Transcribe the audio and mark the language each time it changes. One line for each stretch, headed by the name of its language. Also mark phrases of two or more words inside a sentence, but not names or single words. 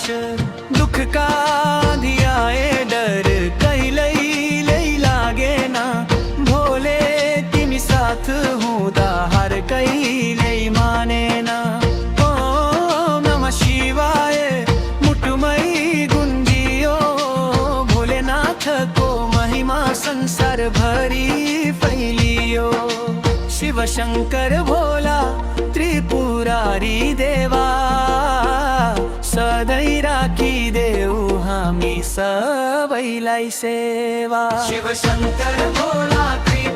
Nepali: दुखका धियाए डर कहिल्यै लागेन, भोले तिमी साथ हुँदा हार कहिल्यै मानेन।
Sanskrit: ओम नमः शिवाय
Nepali: मुटुमै गुन्जियो, भोलेनाथको महिमा संसार भरि फैलियो। शिव शंकर भोला त्रिपुरारी देवा, सधैँ राखिदेऊ हामी सबैलाई सेवा। शिव शंकर भोला